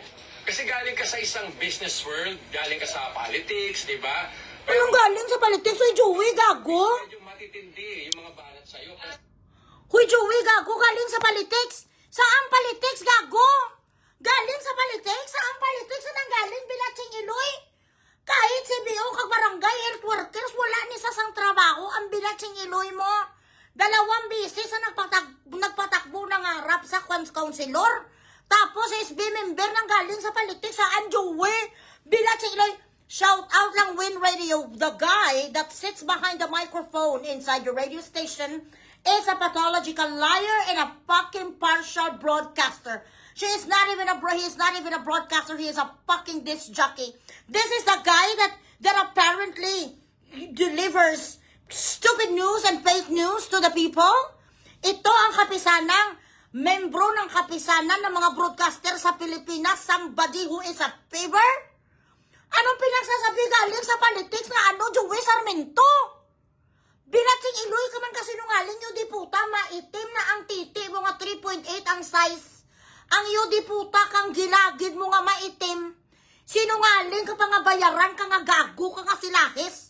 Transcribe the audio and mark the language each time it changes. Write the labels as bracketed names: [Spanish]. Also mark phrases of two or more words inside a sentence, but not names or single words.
[Filipino] Kasi galing ka sa isang [English] business world, [Filipino] galing ka sa politics, di ba? Anong galing sa politics? Uy, Joey, gago! Medyo matitindi yung mga banat sa'yo. Huy, Joey, gago, galing sa politics. Saan politics, gago? Galing sa politics? Saan politics? Saan galing? [Hiligaynon] Bilatsing Iloy? Kahit CBO kag barangay [English] health workers, [Hiligaynon] wala ni sa sang trabaho ang bilatsing Iloy mo. [Filipino] 2 beses na nagpatakbo ng harap sa councilor. Tapos SB member nang galing sa politics. Saan, Joey? [Hiligaynon] Bilatsing Iloy. [English] Shout out lang Win Radio, the guy that sits behind the microphone inside your radio station is a pathological liar and a fucking partial broadcaster. He is not even a broadcaster, he is a fucking disc jockey. This is the guy that apparently delivers stupid news and fake news to the people. [Filipino] Ito ang kapisanang membro ng kapisanan ng mga broadcaster sa Pilipinas, [English] somebody who is a favor. [Filipino] Anong pinagsasabi galing sa politics na Joey Sarmiento? [Hiligaynon] Bilatsing Iloy ka man [Filipino] kasi nungaling yung diputa, maitim na ang titi mo nga 3.8 ang size. Ang yung diputa kang gilagid mo nga maitim. Sinungaling ka pa nga bayaran ka nga gago ka nga silahis.